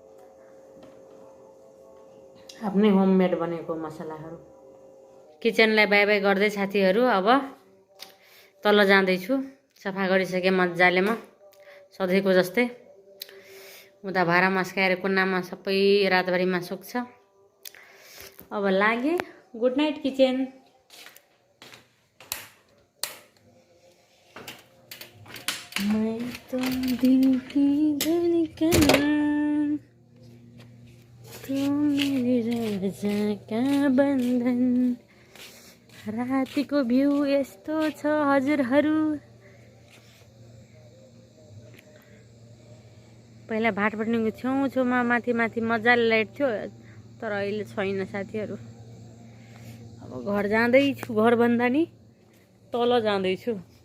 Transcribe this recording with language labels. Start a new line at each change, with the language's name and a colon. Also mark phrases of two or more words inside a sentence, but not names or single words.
Nepali: आफ्नै होममेड बनेको मसलाहरू किचनलाई
English: bye bye
Nepali: गर्दै साथीहरू अब तल जाँदैछु सफा गरिसकेँ मजाले म सधैँको जस्तै उता भाँडा मस्काएर कुनामा सबै रातभरिमा सुक्छ अब लागे
English: good night kitchen
Hindi: मैं तो दिल की धड़कन तू मेरे राजा का बन्धन
Nepali: रातिको भ्यू यस्तो छ हजुरहरू पहिला भाटपट्टिको छेउछेउमा माथि माथि मजाले लाइट थियो तर अहिले छैन साथीहरू। अब घर जाँदैछु, घर भन्दा नि तल जाँदैछु।